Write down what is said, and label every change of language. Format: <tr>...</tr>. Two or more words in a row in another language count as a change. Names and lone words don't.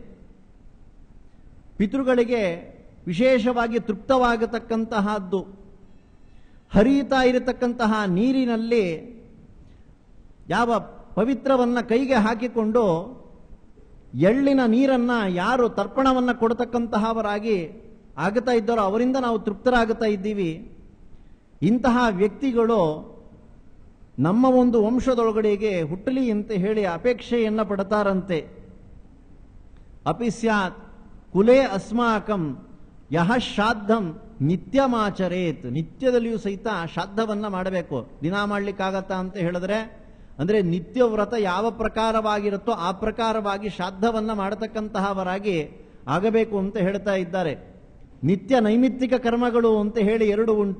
<kn>ಪಿತೃಗಳಿಗೆ ವಿಶೇಷವಾಗಿ ತೃಪ್ತವಾಗತಕ್ಕಂತಹದ್ದು, ಹರಿಯುತ್ತಾ ಇರತಕ್ಕಂತಹ ನೀರಿನಲ್ಲಿ ಯಾವ ಪವಿತ್ರವನ್ನ ಕೈಗೆ ಹಾಕಿಕೊಂಡು ಎಳ್ಳಿನ ನೀರನ್ನ ಯಾರು ತರ್ಪಣವನ್ನ ಕೊಡತಕ್ಕಂತಹವರಾಗಿ ಆಗುತ್ತಾ ಇದ್ದಾರೋ ಅವರಿಂದ ನಾವು ತೃಪ್ತರಾಗುತ್ತಾ ಇದ್ದೀವಿ. ಇಂತಹ ವ್ಯಕ್ತಿಗಳು ನಮ್ಮ ಒಂದು ವಂಶದೊಳಗಡೆಗೆ ಹುಟ್ಟಲಿ ಅಂತ ಹೇಳಿ ಅಪೇಕ್ಷೆಯನ್ನ ಪಡ್ತಾರಂತೆ.</kn> <sa>ಅಪಿ ಸ್ಯಾತ್ ಕುಲೇ ಅಸ್ಮಾಕಂ ಯಹ ಶ್ರಾದ್ದಂ ನಿತ್ಯಮಾಚರೇತ್,</sa> <kn>ನಿತ್ಯದಲ್ಲಿಯೂ ಸಹಿತ ಶ್ರಾದ್ದವನ್ನ ಮಾಡಬೇಕು. ದಿನ ಮಾಡ್ಲಿಕ್ಕಾಗತ್ತಾ ಅಂತ ಹೇಳಿದ್ರೆ ಅಂದ್ರೆ ನಿತ್ಯ ವ್ರತ ಯಾವ ಪ್ರಕಾರವಾಗಿರುತ್ತೋ ಆ ಪ್ರಕಾರವಾಗಿ ಶ್ರಾದ್ದವನ್ನ ಮಾಡತಕ್ಕಂತಹವರಾಗಿ ಆಗಬೇಕು ಅಂತ ಹೇಳ್ತಾ ಇದ್ದಾರೆ. ನಿತ್ಯ ನೈಮಿತ್ತಿಕ ಕರ್ಮಗಳು ಅಂತ ಹೇಳಿ ಎರಡು ಉಂಟು.</kn>